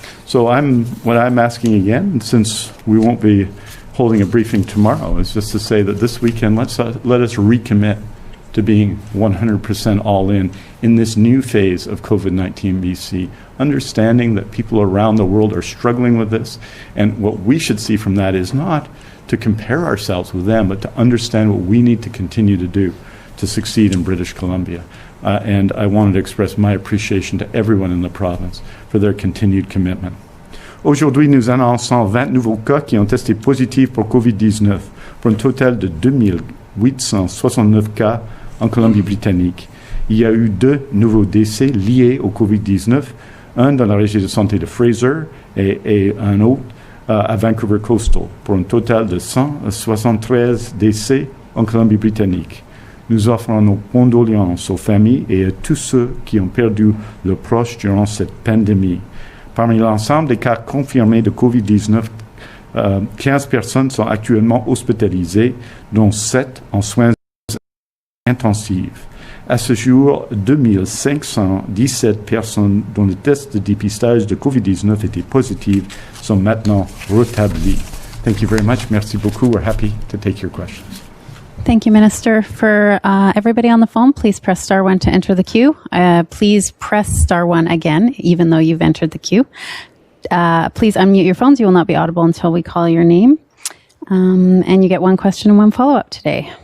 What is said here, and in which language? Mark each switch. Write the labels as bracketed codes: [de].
[en] So what I'm asking again, since we won't be holding a briefing tomorrow, is just to say that this weekend, let us recommit to being 100% all in this new phase of COVID-19 BC, understanding that people around the world are struggling with this. And what we should see from that is not to compare ourselves with them, but to understand what we need to continue to do to succeed in British Columbia. And I wanted to express my appreciation to everyone in the province for their continued commitment. [fr] Aujourd'hui, nous annonçons 20 nouveaux cas qui ont testé positifs pour COVID-19, pour un total de 2869 cas en Colombie-Britannique. Il y a eu 2 nouveaux décès liés au COVID-19, un dans la région de santé de Fraser et un autre à Vancouver Coastal, pour un total de 173 décès en Colombie-Britannique. Nous offrons nos condoléances aux familles et à tous ceux qui ont perdu leurs proches durant cette pandémie. Parmi l'ensemble des cas confirmés de COVID-19, 15 personnes sont actuellement hospitalisées, dont 7 en soins intensifs. À ce jour, 2517 personnes dont le test de dépistage de COVID-19 était positif sont maintenant rétablies. [en] Thank you very much. [fr] Merci beaucoup. [en] We're happy to take your questions. Thank you, Minister. For everybody on the phone, please press star 1 to enter the queue. Please press star 1 again, even though you've entered the queue. Please unmute your phones. You will not be audible until we call your name. And you get 1 question and 1 follow-up today.